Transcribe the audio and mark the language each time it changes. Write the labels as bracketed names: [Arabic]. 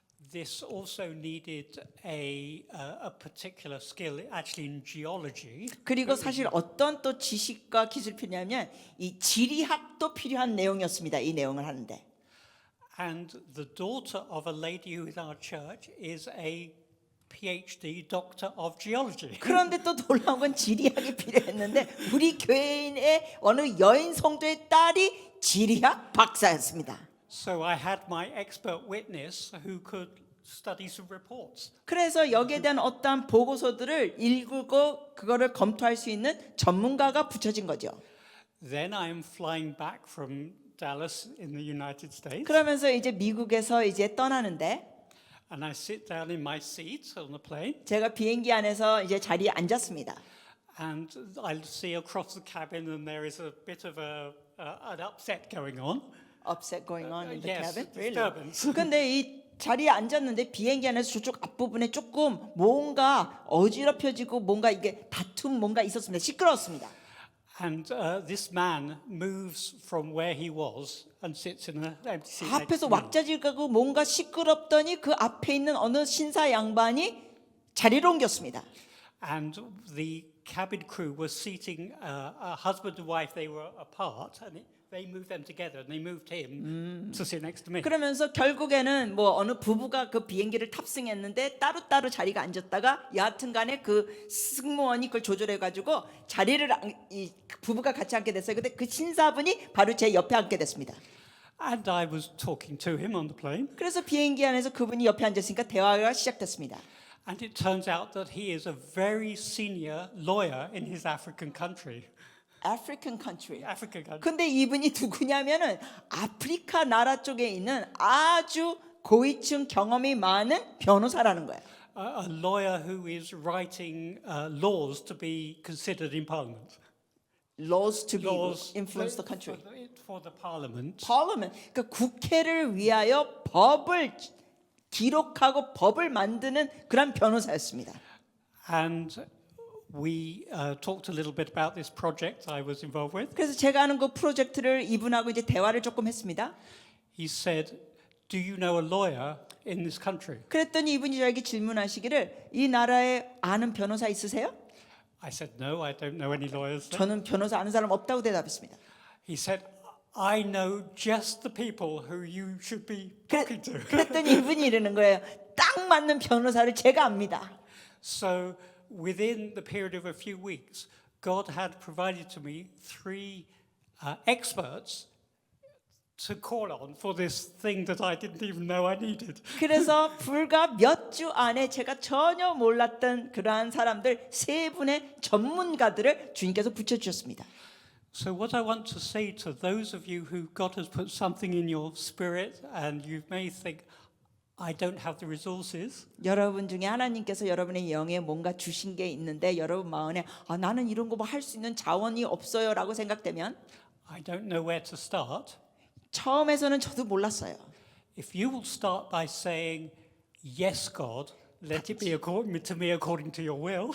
[English] This also needed a particular skill, actually in geology. [Korean] 그리고 사실 어떤 또 지식과 기술이 필요하냐면 이 지리학도 필요한 내용이었습니다. 이 내용을 하는데. [English] And the daughter of a lady who is in our church is a PhD doctor of geology. [Korean] 그런데 또 놀라운 건 지리학이 필요했는데 우리 교회인의 어느 여인 성도의 딸이 지리학 박사였습니다. [English] So I had my expert witness who could study some reports. [Korean] 그래서 여기에 대한 어떠한 보고서들을 읽고 그거를 검토할 수 있는 전문가가 붙여진 거죠. [English] Then I'm flying back from Dallas in the United States. [Korean] 그러면서 이제 미국에서 이제 떠나는데 [English] And I sit down in my seat on the plane. [Korean] 제가 비행기 안에서 이제 자리에 앉았습니다. [English] And I see across the cabin, and there is a bit of an upset going on. Upset going on in the Yes, cabin. disturbance. [Korean] 근데 이 자리에 앉았는데 비행기 안에서 저쪽 앞부분에 조금 뭔가 어지럽혀지고 뭔가 이게 다툼 뭔가 있었습니다. 시끄러웠습니다. [English] And this man moves from where he was and sits in an empty seat next [Korean] 앞에서 [English] to me. [Korean] 왁자질 까고 뭔가 시끄럽더니 그 앞에 있는 어느 신사 양반이 자리를 옮겼습니다. [English] And the cabin crew was seating a husband and wife. They were apart, and they moved them together, and they moved him to sit next to me. [Korean] 그러면서 결국에는 뭐 어느 부부가 그 비행기를 탑승했는데 따로따로 자리가 앉았다가 여하튼간에 그 승무원이 그걸 조절해가지고 자리를 이 부부가 같이 앉게 됐어요. 근데 그 신사분이 바로 제 옆에 앉게 됐습니다. [English] And I was talking to him on the plane, [Korean] 그래서 비행기 안에서 그분이 옆에 앉았으니까 대화가 시작됐습니다. [English] and it turns out that he is a very senior lawyer in his African country. African country. African country. [Korean] 근데 이분이 누구냐면은 아프리카 나라 쪽에 있는 아주 고위층 경험이 많은 변호사라는 거예요. [English] A lawyer who is writing laws to be considered in Parliament. Laws to be Laws influence the country. for the Parliament. Parliament. [Korean] 그러니까 국회를 위하여 법을 기록하고 법을 만드는 그런 변호사였습니다. [English] And we talked a little bit about this project I was involved with. [Korean] 그래서 제가 하는 그 프로젝트를 이분하고 이제 대화를 조금 했습니다. [English] He said, "Do you know a lawyer in this country?" [Korean] 그랬더니 이분이 저에게 질문하시기를 이 나라에 아는 변호사 있으세요? [English] I said, "No, I don't know any lawyers." there." [Korean] 저는 변호사 아는 사람 없다고 대답했습니다. [English] He said, "I know just the people who you should be talking to." [Korean] 그랬더니 이분이 이러는 거예요. 딱 맞는 변호사를 제가 압니다. [English] So within the period of a few weeks, God had provided to me 3 experts to call on for this thing that I didn't even know I needed. [Korean] 그래서 불과 몇 주 안에 제가 전혀 몰랐던 그러한 사람들 3분의 전문가들을 주님께서 붙여주셨습니다. [English] So what I want to say to those of you who God has put something in your spirit and you may think, I don't have the resources. [Korean] 여러분 중에 하나님께서 여러분의 영에 뭔가 주신 게 있는데 여러분 마음에 나는 이런 거 뭐 할 수 있는 자원이 없어요 라고 생각되면 [English] I don't know where to start. [Korean] 처음에서는 저도 몰랐어요. [English] If you will start by saying, yes, God, let it be according to me according to your will.